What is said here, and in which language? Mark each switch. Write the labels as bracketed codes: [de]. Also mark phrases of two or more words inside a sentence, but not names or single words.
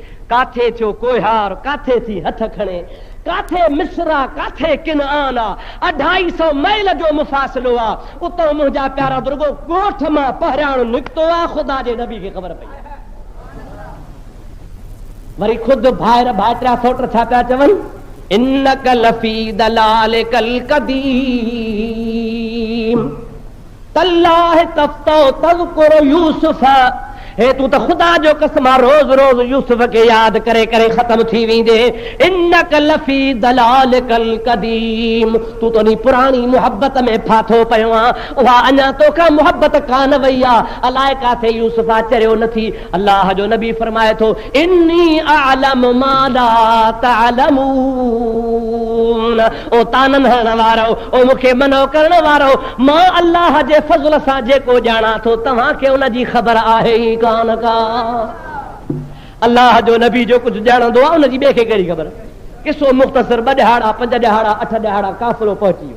[sd] काथे थियो कोहार, काथे थी हथ खणे, काथे मिस्र, काथे किनान आहे, 250 मील जो मुफ़ासिलो आहे। उतो मुंहिंजा प्यारा दुर्गो ॻोठ मां पहिरियां निकितो आहे, ख़ुदा जे नबी खे ख़बर पई। वरी ख़ुदि भाइर भाइटिया सोट छा पिया चवनि, [ar] إنك لفي ضلالك القديم تالله تفتأ تذكر يوسف. [sd] हे तू तो खुदा जो कसम रोज रोज यूसुफ के याद करे करे खत्म थी वेंदे। [ar] إنك لفي ضلالك القديم, [sd] तू तो नी पुरानी मोहब्बत में फाथो पयो आ, उहा अञा तोखा मोहब्बत कान वई आ, अलाए काथे यूसुफा चरियो नथी। अल्लाह जो नबी फरमाए थो, [ar] إني أعلم ما لا تعلمون. [sd] ओ तानन हणण वारो, ओ मूंखे मनो करण वारो, मां अल्लाह जे फज़ल सां जेको ॼाणा थो तव्हांखे उन जी ख़बर आहे ई कान का। अल्लाह जो नबी जो कुछ ॼाणंदो आहे उनजी ॿिए खे कहिड़ी ख़बर। किसो मुख़्तसर 2 ॾहाड़ा 5 ॾहाड़ा 8 ॾहाड़ा काफ़िलो पहुची वियो।